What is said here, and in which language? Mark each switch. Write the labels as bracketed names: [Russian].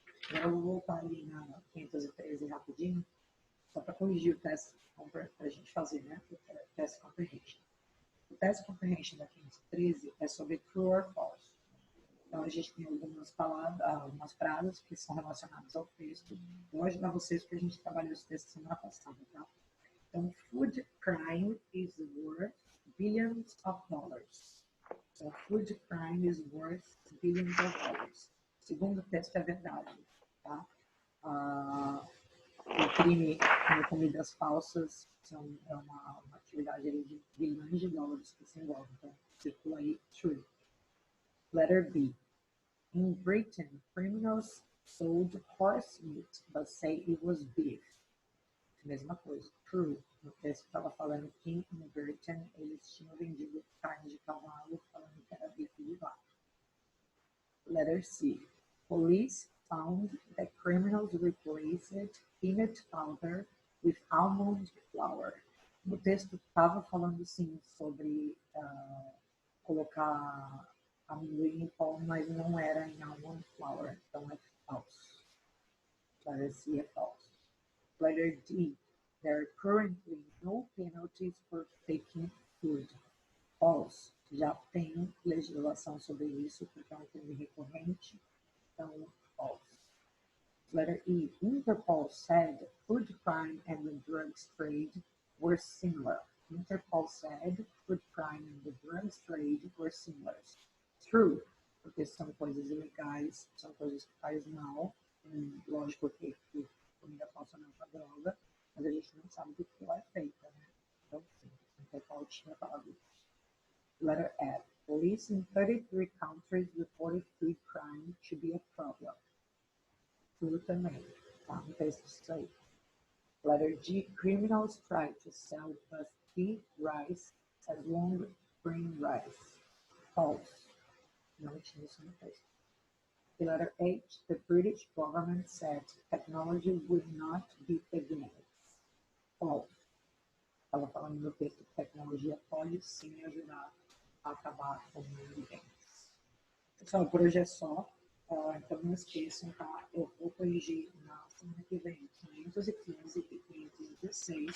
[Portuguese] Agora eu vou voltar ali na 513 rapidinho, só para corrigir o teste para a gente fazer, né? O teste comprehension. O teste comprehension da 513 é sobre [English] true or false. [Portuguese] Então, a gente tem algumas palavras, algumas frases que são relacionadas ao texto. Eu vou ajudar vocês porque a gente trabalhou esse texto semana passada, tá? [English] Então, food crime is worth billions of dollars. So, food crime is worth billions of dollars. [Portuguese] Segundo o texto, é verdade. Tá? O crime com comidas falsas é uma atividade de bilhões de dólares que se envolve. Então, circula aí, [English] true. Letter B. In Britain, criminals sold horse meat, but say it was beef. [Portuguese] Mesma coisa, true. No texto estava falando que em Britain eles tinham vendido carne de cavalo, falando que era bife de vaca. [English] Letter C. Police found that criminals replaced peanut powder with almond flour. [Portuguese] O texto estava falando, sim, sobre colocar amendoim em pó, mas não era em almond flour, então é falso. [English] Letter C [Portuguese] é falso. [English] Letter D. There are currently no penalties for faking food. False. [Portuguese] Já tem legislação sobre isso, porque é um crime recorrente, então false. [English] Letter E. Interpol said food crime and the drugs trade were similar. Interpol said food crime and the drugs trade were similar. [Portuguese] True, porque são coisas ilegais, são coisas que faz mal. Lógico que comida falsa não é droga, mas a gente não sabe do que ela é feita, né? Então, sim, Interpol tinha falado isso. [English] Letter F. Police in 33 countries reported food crime to be a problem. True também. [Portuguese] Tá, no texto isso aí. [English] Letter G. Criminals try to sell busty rice as long green rice. False. [Portuguese] Não tinha isso no texto. [English] The letter H. The British government said technology would not beat the gangs. False. [Portuguese] Estava falando no texto que tecnologia pode sim ajudar a acabar com os gangs. Pessoal, por hoje é só. Então não esqueçam, tá? Eu vou corrigir na semana que vem 515 e 516.